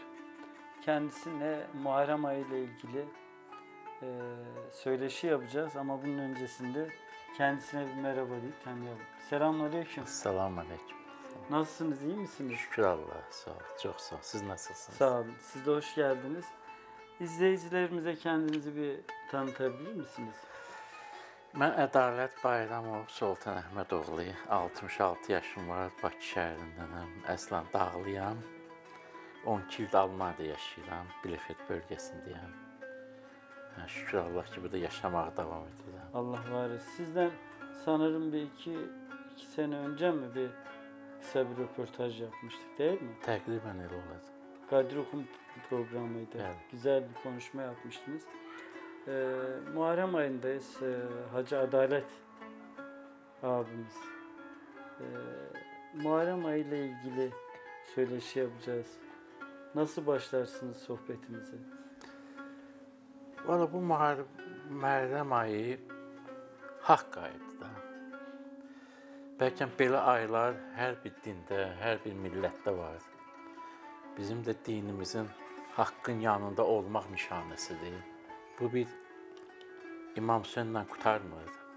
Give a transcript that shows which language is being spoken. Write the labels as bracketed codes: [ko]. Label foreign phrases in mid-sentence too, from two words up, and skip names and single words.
[tr] Kendisine Muharrem ayı ile ilgili söyleşi yapacağız ama bunun öncesinde kendisine bir merhaba deyip tanıyalım. Selamünaleyküm. Selamünaleyküm. Nasılsınız, iyi misiniz? Şükür Allah'a, sağ ol. Çok sağ ol. Siz nasılsınız? Sağ olun. Siz de hoş geldiniz. İzleyicilerimize kendinizi bir tanıtabilir misiniz? [az] Mən Ədalət Bayramov, Sultan Əhməd oğluyum. 66 yaşım var, Bakı şəhərindənəm. Əslən dağlıyam. 12 il Almaniyada yaşayıram, Bielefeld bölgəsindəyəm. Şükür Allah ki, burada yaşamağa davam edirəm. Allah var etsin. [tr] Sizden sanırım bir iki sene önce mi bir kısa bir röportaj yapmıştık, değil mi? [az] Təqribən elə olacaq. [tr] Kadri Okum programıydı. Evet. Güzel bir konuşma yapmıştınız. Muharrem ayındayız. Hacı Adalet abimiz. Muharrem ayı ile ilgili söyleşi yapacağız. Nasıl başlarsınız sohbetimize? [az] Valla bu Muharrem ayı haqq ayıdır da. Bəlkə belə aylar hər bir dində, hər bir millətdə var. Bizim də dinimizin haqqın yanında olmaq nişanəsidir. Bu bir İmam Hüseynlə qurtarmır.